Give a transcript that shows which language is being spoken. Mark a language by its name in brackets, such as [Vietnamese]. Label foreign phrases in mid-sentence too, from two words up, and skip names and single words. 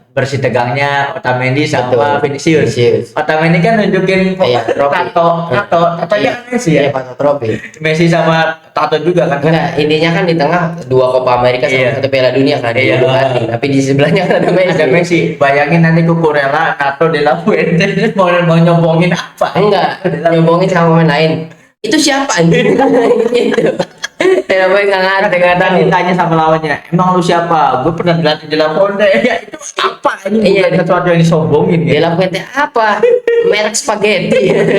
[Indonesian] Bersih tegangnya Otamendi sama Vinicius. Otamendi kan nunjukin tatonya Messi ya. Tato trofi. Messi sama tato juga kan. Enggak, intinya kan di tengah dua Copa Amerika sama satu Piala Dunia kan. Iya. Tapi di sebelahnya kan ada Messi. Ada Messi. Bayangin nanti Cucurella tato de la Fuente mau nyombongin apa? Enggak, nyombongin sama pemain lain. Itu siapa anjing? Gitu. Kenapa nggak ngerti ditanya sama lawannya, emang lu siapa? Gue pernah dilatih di La Fuente. Ya itu apa ini? Bukan sesuatu yang disombongin ya. De La Fuente apa? Merek spaghetti.